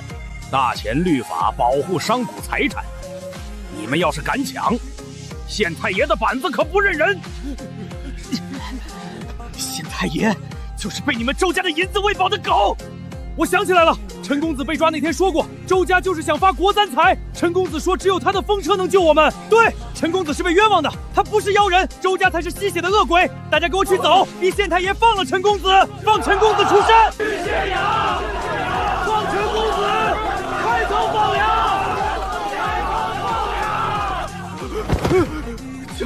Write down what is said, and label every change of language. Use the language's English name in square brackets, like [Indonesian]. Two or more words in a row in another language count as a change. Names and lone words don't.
[Chinese] 大錢律法保護商賈財產，你們要是敢搶，縣太爺的板子可不認人。縣太爺就是被你們周家的銀子餵飽的狗。我想起來了，陳公子被抓那天說過，周家就是想發國三財。陳公子說只有他的風車能救我們。對，陳公子是被冤枉的，他不是妖人，周家才是吸血的惡鬼。大家給我去走，逼縣太爺放了陳公子，放陳公子出山。去縣衙，放陳公子，開倉放糧。